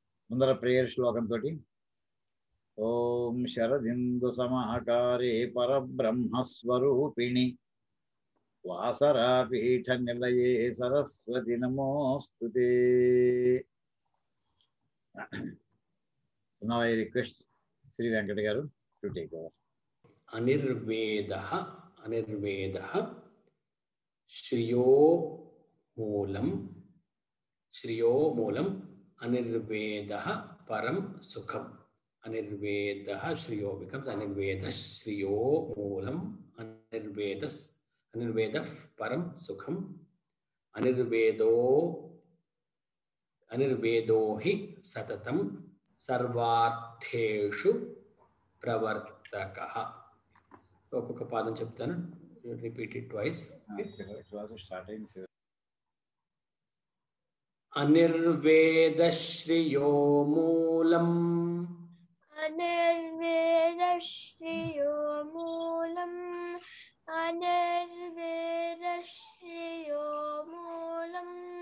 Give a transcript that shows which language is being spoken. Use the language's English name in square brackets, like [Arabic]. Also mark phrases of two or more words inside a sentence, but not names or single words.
[Telugu] ముందర ప్రేయర్ శ్లోకంతో [Sanskrit] ఓం శరదిందు సమాకారే పరబ్రహ్మస్వరూపిణి వాసరాపీఠ నిలయే సరస్వతి నమోస్తుతే. [English] Now I request Sri Venkata garu to take over. [Sanskrit] अनिर्वेदः श्रियो मूलम् अनिर्वेदः परं सुखम्. अनिर्वेदः श्रियो becomes अनिर्वेदः श्रियो मूलम् अनिर्वेदः परं सुखम्. अनिर्वेदो हि सततं सर्वार्थेषु प्रवर्तकः. [Telugu] ఒక్కొక్క పాదం చెప్తాను, [English] repeat it twice. [Sanskrit] అనిర్వేదశ్రియో మూలం అనిర్వేదశ్రియో మూలం అనిర్వేదశ్రియో మూలం